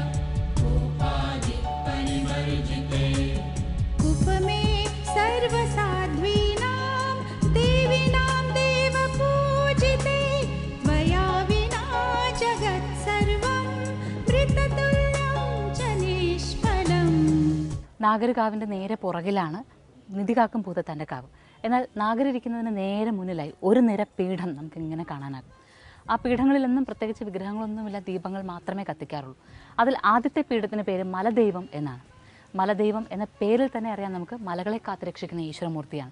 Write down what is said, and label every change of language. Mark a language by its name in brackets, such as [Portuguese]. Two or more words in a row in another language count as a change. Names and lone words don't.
[Sanskrit] कोपादिपरिवर्जिते उपमे सर्वसाध्वीनां देवीनां देवपूजिते त्वया विना जगत्सर्वं मृततुल्यं च निष्फलम्. [Malayalam] നാഗരകാവിൻ്റെ നേരെ പുറകിലാണ് നിധികാക്കും ഭൂതത്താൻ്റെ കാവ്. എന്നാൽ നാഗരിരിക്കുന്നതിന് നേരെ മുന്നിലായി ഒരു നിര പീഠം നമുക്ക് ഇങ്ങനെ കാണാനാകും. ആ പീഠങ്ങളിലൊന്നും പ്രത്യേകിച്ച് വിഗ്രഹങ്ങളൊന്നുമില്ല, ദീപങ്ങൾ മാത്രമേ കത്തിക്കാറുള്ളൂ. അതിൽ ആദ്യത്തെ പീഠത്തിൻ്റെ പേര് മലദൈവം എന്നാണ്. മലദൈവം എന്ന പേരിൽ തന്നെ അറിയാം നമുക്ക് മലകളെ കാത്തുരക്ഷിക്കുന്ന ഈശ്വരമൂർത്തിയാണ്.